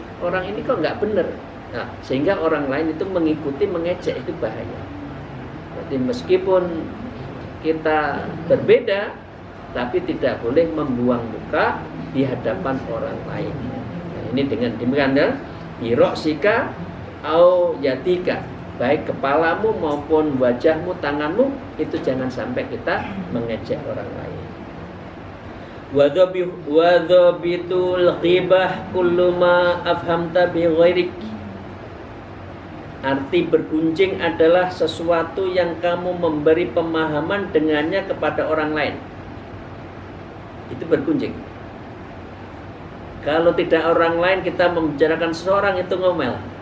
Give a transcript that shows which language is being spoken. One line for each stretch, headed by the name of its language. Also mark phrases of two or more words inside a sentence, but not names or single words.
Indonesian: Orang ini kok nggak benar. Nah, sehingga orang lain itu mengikuti mengejek, itu bahaya. Jadi meskipun kita berbeda, tapi tidak boleh membuang muka di hadapan orang lain. Nah, ini dengan demikian,
Arabic: iroksika au yatika,
Indonesian: baik kepalamu maupun wajahmu, tanganmu, itu jangan sampai kita mengejek orang lain.
Arabic: Wadhabitul ghibah kullu ma afhamta bi ghairik.
Indonesian: Arti bergunjing adalah sesuatu yang kamu memberi pemahaman dengannya kepada orang lain. Itu bergunjing. Kalau tidak orang lain, kita membicarakan seseorang, itu ngomel.